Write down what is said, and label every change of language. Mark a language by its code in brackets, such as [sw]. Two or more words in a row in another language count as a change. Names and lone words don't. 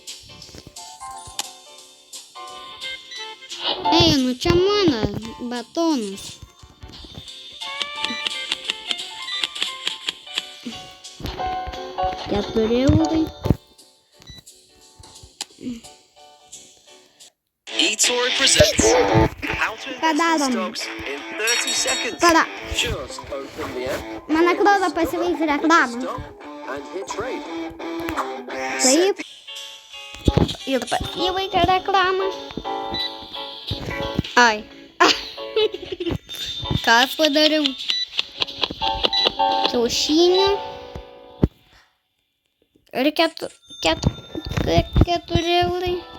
[lt] Ei, nu čia mano batonas. €4. [en] eToro presents how to invest in [lt] Padarom. [en] stocks in 30 seconds. [lt] Pala, [en] Just open the app, [lt] man atrodo pasiveiks reklamą. [en] stop, and hit trade. [lt] Taip. Ir pasiveikia reklamą. Ai. Ką aš padariau? Kiaušinių. Ir 4 eurai.